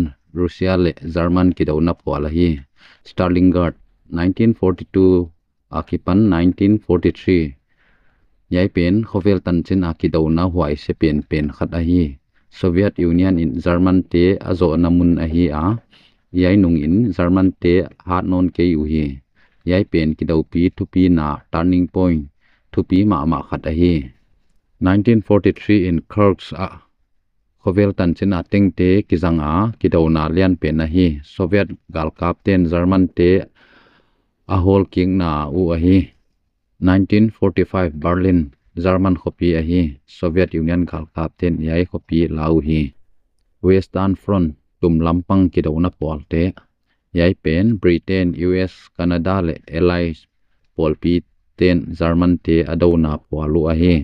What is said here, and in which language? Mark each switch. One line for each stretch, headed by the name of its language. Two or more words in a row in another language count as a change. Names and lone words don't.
Thado Chin: Russia le German kido na pol hi Stalingrad 1942 akipan 1943 yai pen khovel tan chin akido na huai se pen khat a hi Soviet Union in German te azo namun a hi a yai nung in German te hat non ke yu hi yai pen kido pi thupi na
English: turning point
Thado Chin: thupi ma khat a hi 1943 in Kursk a khovel tan chin ateng te kizang a kido na lian pen a hi Soviet gal captain German te a hol king na u a hi 1945 Berlin German khopi a hi Soviet Union gal captain yai khopi lau hi Western Front tum lampang kido na pol te yai pen Britain US Canada le Allies polpi ten German te adona polu a hi